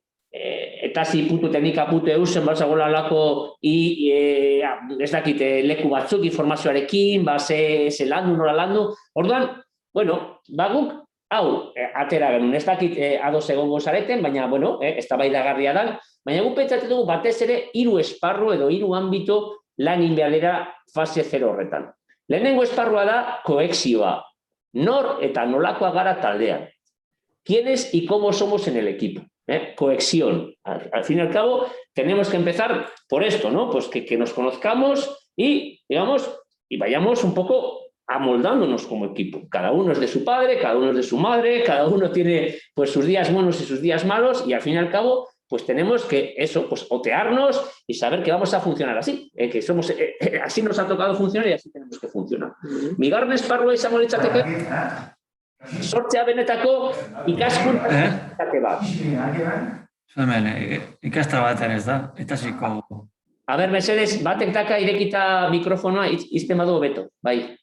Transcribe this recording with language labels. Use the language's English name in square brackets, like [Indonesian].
[Basque] eta zi putu teknika putu eusen, bazagola lako, ez dakit, leku batzuk informazioarekin, ze landu, nola landu, orduan, bueno, guk, hau, atera genuen, ez dakit ados egongo zareten, baina, bueno, eztabaidagarria da, baina guk pentsatzen dugu batez ere 3 esparru edo 3 ámbito lan egin behar dira fase 0 horretan. Lehenengo esparrua da koexioa. Nor eta nolakoa gara taldean. [Spanish] ¿Quiénes y cómo somos en el equipo? Cohesión. Al fin y al cabo, tenemos que empezar por esto, ¿no? Pues que nos conozcamos y, digamos, y vayamos un poco amoldándonos como equipo. Cada uno es de su padre, cada uno es de su madre, cada uno tiene pues sus días buenos y sus días malos y al fin y al cabo pues tenemos que eso, pues otearnos y saber que vamos a funcionar así, que somos, así nos ha tocado funcionar y así tenemos que funcionar. [Basque] Bigarren esparrua izango litzateke, sortzea benetako ikaskuntza bat. Hemen, ikastra baten ez da, eta ziko... A ber, mesedez, batek daka irekita mikrofonoa izten badu beto, bai.